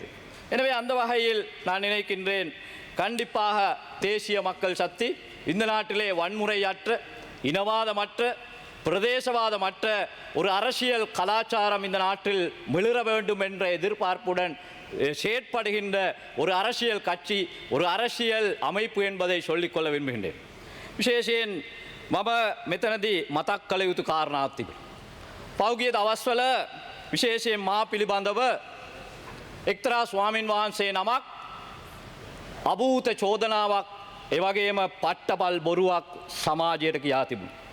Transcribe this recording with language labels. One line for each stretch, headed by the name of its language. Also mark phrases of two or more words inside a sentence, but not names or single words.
Tamil: எனவே அந்த வகையில் நான் நினைக்கின்றேன், கண்டிப்பாக தேசிய மக்கள் சக்தி இந்த நாட்டிலே வன்முறையற்ற இனவாதமற்ற பிரதேசவாதமற்ற ஒரு அரசியல் கலாச்சாரம் இந்த நாட்டில் மிளிர வேண்டும் என்ற எதிர்பார்ப்புடன் செயற்படுகின்ற ஒரு அரசியல் கட்சி, ஒரு அரசியல் அமைப்பு என்பதை சொல்லிக்கொள்ள விரும்புகின்றேன்.
Sinhala: විශේෂයෙන් මම මෙතනදී මතක් කළ යුතු කාරණාවක් තිබෙනවා. පෞගිය දවස්වල විශේෂයෙන් මා පිළිබඳව එක්තරා ස්වාමින් වහන්සේ නමක් අභූත චෝදනාවක් ඒ වගේම පට්ටපල් බොරුවක් සමාජයට කියා තිබුණා.